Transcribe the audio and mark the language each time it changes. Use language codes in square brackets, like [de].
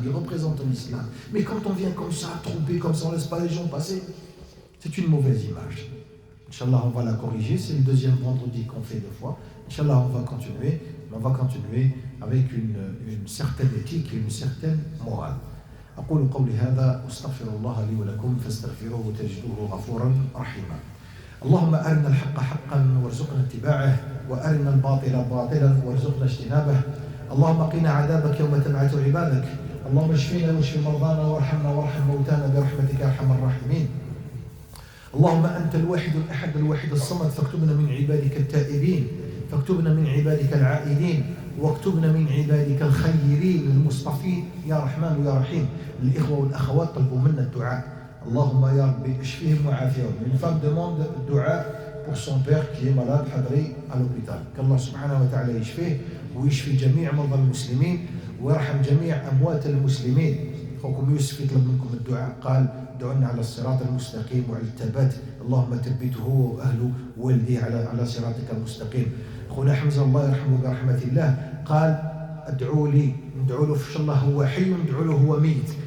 [fr] Il représente l'islam. Mais quand on vient comme ça, tromper comme ça, on ne laisse pas les gens passer, c'est une mauvaise image. Inch'Allah, on va la corriger. C'est le deuxième vendredi qu'on fait 2 fois. Inch'Allah, on va continuer. On va continuer avec une certaine éthique et une certaine morale. [ar] أقول قولي هذا واستغفر الله لي ولكم فاستغفروه تجدوه غفورا رحيما. اللهم أرنا الحق حقا وارزقنا اتباعه وأرنا الباطل باطلا وارزقنا اجتنابه. اللهم قنا عذابك يوم تبعث عبادك. اللهم اشفينا واشف مرضانا وارحمنا وارحم موتانا برحمتك يا أرحم الراحمين. اللهم أنت الواحد الأحد الواحد الصمد فاكتبنا من عبادك التائبين فاكتبنا من عبادك العائدين واكتبنا من عبادك الخيرين المصطفين يا رحمن يا رحيم. الإخوة والأخوات طلبوا منا الدعاء. اللهم يا ربي اشفيهم وعافيهم. [fr] Une femme demande dua pour son père qui est malade حضري à l'hôpital. [ar] qu'Allah سبحانه وتعالى يشفيه ويشفي جميع مرضى المسلمين ويرحم جميع أموات المسلمين. أخوكم يوسف يطلب منكم الدعاء. قال ادعونا على الصراط المستقيم وعلى الثبات. اللهم ثبته وأهله ووالديه على صراطك المستقيم. أخونا حمزة الله يرحمه برحمة الله قال ادعوا لي، ندعو له في الله هو حي، ندعو له هو ميت.